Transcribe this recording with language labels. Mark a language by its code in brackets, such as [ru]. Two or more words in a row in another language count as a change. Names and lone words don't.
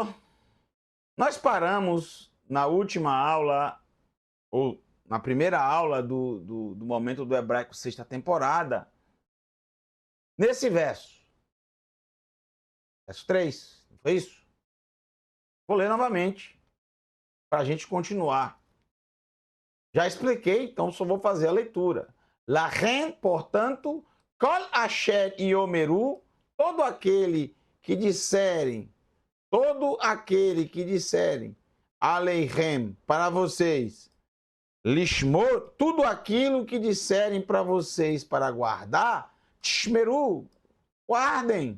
[pt] Nós paramos na última aula, ou na primeira aula do Momento do Hebraico, sexta temporada, nesse verso. Verso 3, não foi isso? Vou ler novamente, para a gente continuar. Já expliquei, então só vou fazer a leitura. Lachen, portanto, [he] כל אשר יאמרו, [pt] todo aquele que disserem, aleihem, para vocês, lishmor, tudo aquilo que disserem para vocês para guardar, tishmeru, guardem.